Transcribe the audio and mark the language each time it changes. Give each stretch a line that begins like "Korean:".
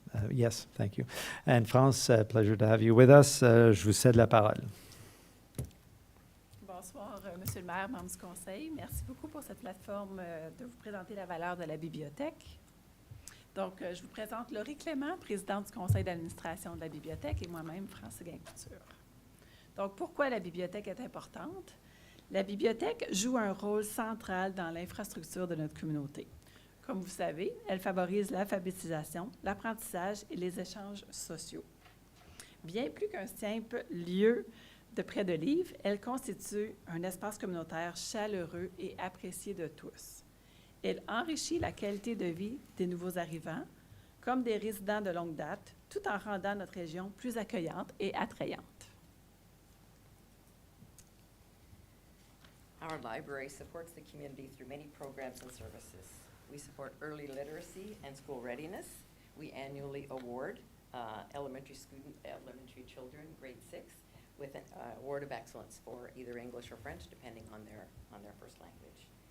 English: Yes, thank you. And France, pleasure to have you with us.
French: Je vous cède la parole. Bonsoir, Monsieur le maire, membres du Conseil. Merci beaucoup pour cette plateforme de vous présenter la valeur de la bibliothèque. Donc, je vous présente Laurie Clément, présidente du Conseil d'administration de la bibliothèque, et moi-même, France Guin-Couture. Donc, pourquoi la bibliothèque est importante? La bibliothèque joue un rôle central dans l'infrastructure de notre communauté. Comme vous savez, elle favorise l'alphabétisation, l'apprentissage et les échanges sociaux. Bien plus qu'un simple lieu de prêt de livres, elle constitue un espace communautaire chaleureux et apprécié de tous. Elle enrichit la qualité de vie des nouveaux arrivants, comme des résidents de longue date, tout en rendant notre région plus accueillante et attrayante.
English: Our library supports the community through many programs and services. We support early literacy and school readiness. We annually award elementary children, grade 6, with an award of excellence for either English or French, depending on their first language.